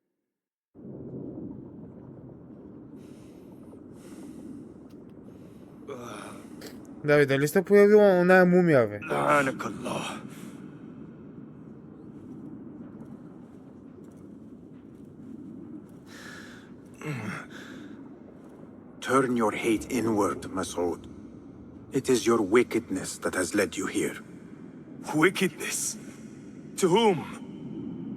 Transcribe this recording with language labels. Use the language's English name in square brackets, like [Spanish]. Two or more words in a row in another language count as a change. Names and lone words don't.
[Croatian] David, ali se pojavila ona mumija, ve. [Arabic] لعنك الله. [English] Turn your hate inward, Masood. It is your wickedness that has led you here. Wickedness? To whom?